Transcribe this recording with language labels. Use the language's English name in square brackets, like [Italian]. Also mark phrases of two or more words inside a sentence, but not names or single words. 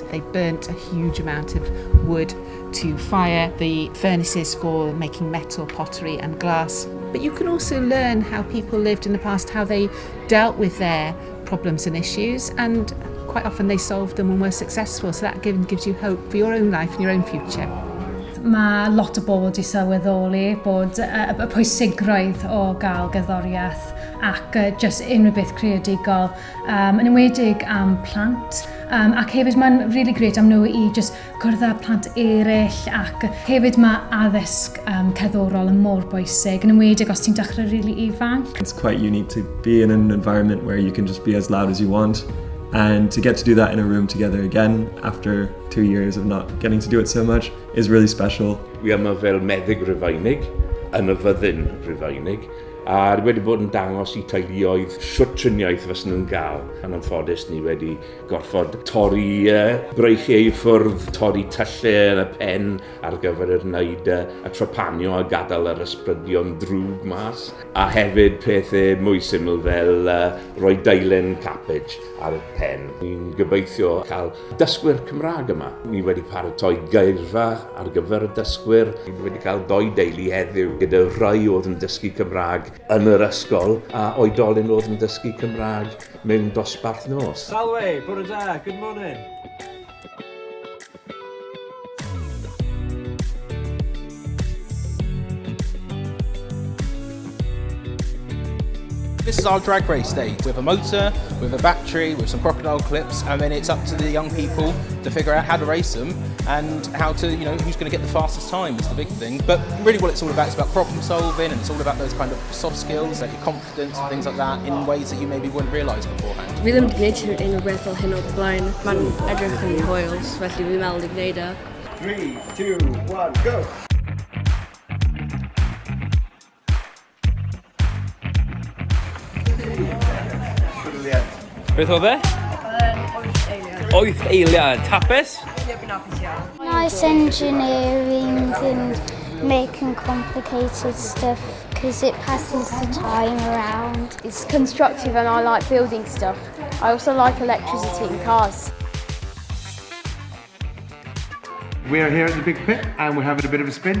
[English] They burnt a huge amount of wood to fire the furnaces for making metal, pottery and glass. But you can also learn how people lived in the past, how they dealt with their problems and issues, and quite often they solved them and were successful, so that gives you hope for your own life and your own future. [Welsh] Mae lot o bobl wedi sylweddoli bod y pwysigrwydd o gael gerddoriaeth ac just unrhyw beth creadigol, yn enwedig am plant. Ac hefyd mae'n [English] really great [Welsh] am nhw i just gwrdd â plant eraill, ac hefyd mae addysg cerddorol yn mor bwysig, yn enwedig os ti'n dechrau really ifanc. [English] It's quite unique to be in an environment where you can just be as loud as you want. And to get to do that in a room together again after 2 years of not getting to do it so much is really special. [Welsh] Wi yma fel meddyg Rufeinig, yn y fyddin Rufeinig, a wedi bod yn dangos i teuluoedd shwt triniaeth fysen nhw'n gael. Yn anffodus ni wedi gorfod torri breichiau i ffwrdd, torri tyllau yn y pen ar gyfer yr wneud y trepanio a gadael yr ysbrydion drwg mas. A hefyd pethau mwy syml fel rhoi deilen cabbage ar y pen. Ni'n gobeithio cael dysgwyr Cymraeg yma. Ni wedi paratoi geirfa ar gyfer y dysgwyr. Ni wedi cael 2 deulu heddiw gyda rhai oedd yn dysgu Cymraeg yn yr ysgol a oedolyn oedd yn dysgu Cymraeg mewn dosbarth nos. Salwe, bore da, [English] good morning. This is our drag race day with a motor, with a battery, with some crocodile clips, and then it's up to the young people to figure out how to race them and how to, who's going to get the fastest time is the big thing. But really what it's all about is about problem solving, and it's all about those kind of soft skills, like your confidence and things like that, in ways that you maybe wouldn't realise beforehand. [Welsh] Fi ddim wedi gwneud unrhyw beth fel hyn o'r blaen. Mae'n edrych yn hwyl, felly fi'n meddwl i gwneud e. [English] 3, 2, 1, go! [Welsh] Beth oedd e? 8 eiliad. Hapus? [English] Nice engineering and making complicated stuff because it passes the time around. It's constructive and I like building stuff. I also like electricity in cars. We're here at the Big Pit and we're having a bit of a spin.